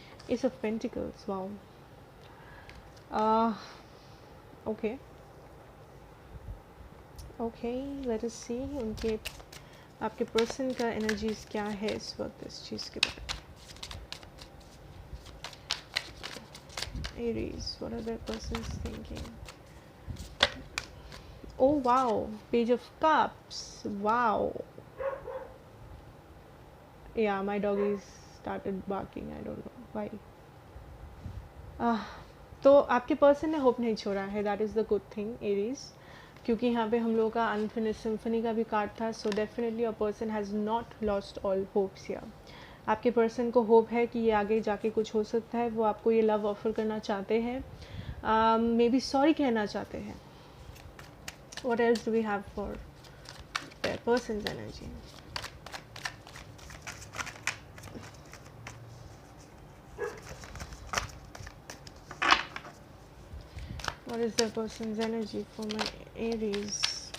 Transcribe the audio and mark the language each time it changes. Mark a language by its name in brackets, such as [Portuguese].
[Hindi] S of pentacles, wow. [English] okay okay, let us see [Hindi] उनके आपके person का एनर्जीज क्या है इस वक्त इस चीज़ के बारे में। [English] Aries, what are their persons thinking? Oh wow, Page of Cups, wow. Yeah, my doggy started barking, I don't know why. [Hindi] तो आपके पर्सन ने होप नहीं छोड़ा है, [English] that is the good thing, [Hindi] Aries, क्योंकि यहाँ पे हम लोगों का अनफिनिश्ड सिम्फनी का भी कार्ड था। [English] So definitely a person has not lost all hopes here. [Hindi] आपके पर्सन को होप है कि ये आगे जाके कुछ हो सकता है, वो आपको ये लव ऑफर करना चाहते हैं, मे बी सॉरी कहना चाहते हैं। [English] What else do we have for their person's energy? What is their person's energy for my Aries?